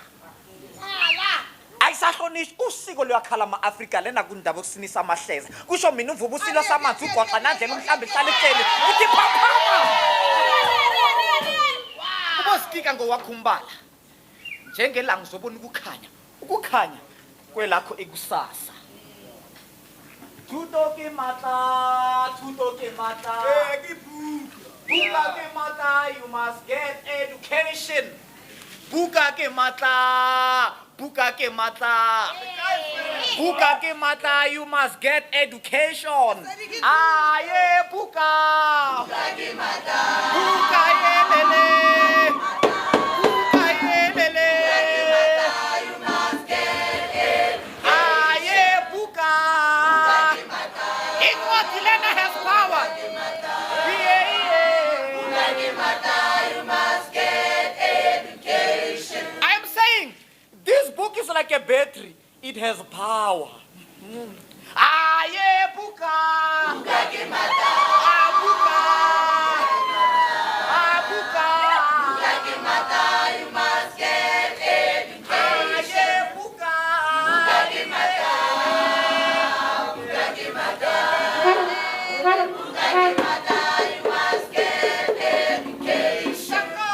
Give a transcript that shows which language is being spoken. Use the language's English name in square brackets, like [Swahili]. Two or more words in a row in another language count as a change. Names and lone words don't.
[Zulu] Ayisahlonishwa usiko lwakhala ama-Afrika lena kundaba yokusinisa amahleza kusho mina uvuba usilo samanzi ugwaqa nandlela umhlambi ehlala ehleli uthi phaphama ubosikika ngowakhumbala njengelanga uzobona ukukhanya kwelakho ikusasa. [Southern Sotho] Thuto ke matla buka ke matla, [English] you must get education. [Southern Sotho] Buka ke matla, [English] you must get education. Aye, [Southern Sotho] buka ke matla, buka yelele, [English] you must get education. Aye, [Southern Sotho] buka ke matla, Ingwatilena [English] has power. You must get education. I am saying, this book is like a battery. It has power. Aye, [Southern Sotho] buka. Buka ke mata. Buka. Buka. Buka ke mata. [English] You must get education. Aye, [Southern Sotho] buka. Buka ke mata. Buka ke mata. Buka ke mata. [English] You must get education.